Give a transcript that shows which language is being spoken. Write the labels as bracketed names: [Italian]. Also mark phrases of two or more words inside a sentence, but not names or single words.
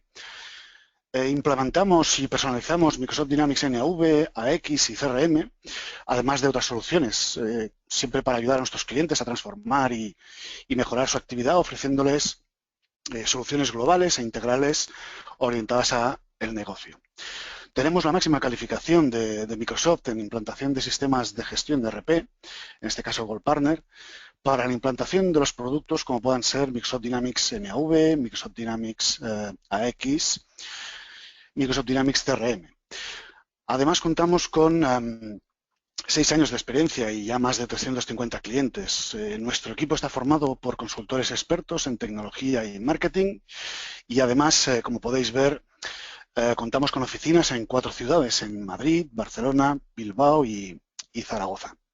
[Spanish] Implementamos y personalizamos Microsoft Dynamics NAV, AX y CRM, además de otras soluciones, siempre para ayudar a nuestros clientes a transformar y mejorar su actividad, ofreciéndoles soluciones globales e integrales orientadas al negocio. Tenemos la máxima calificación de Microsoft en implantación de sistemas de gestión de ERP, en este caso [English] Gold Partner, [Spanish] para la implantación de los productos como puedan ser Microsoft Dynamics NAV, Microsoft Dynamics AX, Microsoft Dynamics CRM. Además, contamos con 6 años de experiencia y ya más de 350 clientes. Nuestro equipo está formado por consultores expertos en tecnología y marketing y además, como podéis ver, contamos con oficinas en 4 ciudades, en Madrid, Barcelona, Bilbao y Zaragoza.